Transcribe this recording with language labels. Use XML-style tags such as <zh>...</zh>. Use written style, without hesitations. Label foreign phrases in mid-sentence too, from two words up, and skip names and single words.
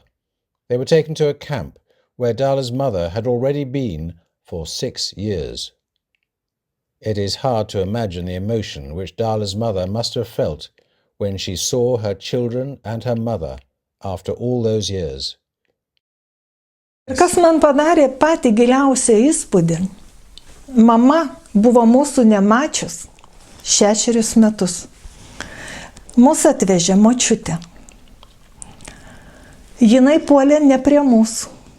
<en>They were taken to a camp where Dala's mother had already been for 6 years. It is hard to imagine the emotion which Dala's mother must have felt when she saw her children and her mother after all those years.</en> <lt>Kas man padarė patį giliausią įspūdį? Mama buvo mūsų nemačius 6 metus. Mūsų atvežė močiutė. Jinai puolė ne prie mūsų.</lt>